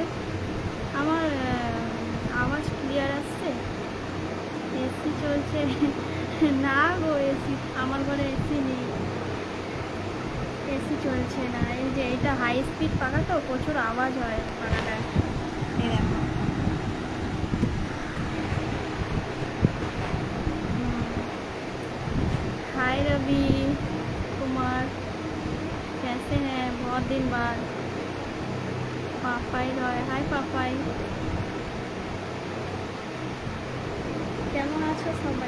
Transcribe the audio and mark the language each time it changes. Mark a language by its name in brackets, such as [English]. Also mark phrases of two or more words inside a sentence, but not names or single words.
[Bangla] আমার আওয়াজ ক্লিয়ার আসছে? এসি চলছে? না গো, এসি আমার ঘরে এসি নেই, এসি চলছে না। এই যে এটা [English] high speed [Bangla] পাখা তো, প্রচুর আওয়াজ হয় পাখাটায়। এই দেখো, [Hindi] हाय रवि कुमार, कैसे हैं? बहुत दिन बाद। पापाई रॉय, हाय पापाई, [Bangla] কেমন আছো সবাই?